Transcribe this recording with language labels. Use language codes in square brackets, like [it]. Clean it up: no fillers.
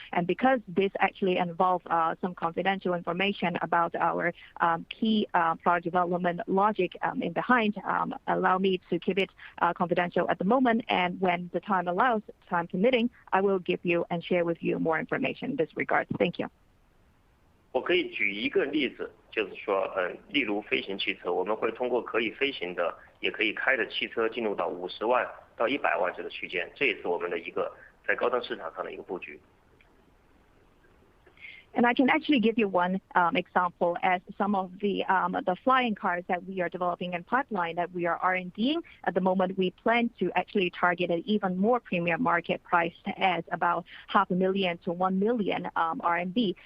[en] And because this actually involves some confidential information about our key product development logic in behind, allow me to keep it confidential at the moment. And when the time allows, time permitting, I will give you and share with you more information in this regard. Thank you. [zh] 我可以举一个例子，就是说，例如飞行汽车，我们会通过可以飞行的、也可以开的汽车进入到50万到100万这个区间，这也是我们的一个在高端市场上的一个布局。 [en] And I can actually give you one example as some of the flying cars that we are developing in pipeline that we are R&Ding. At the moment, we plan to actually target an even more premium market priced at about 500,000 to 1 million RMB.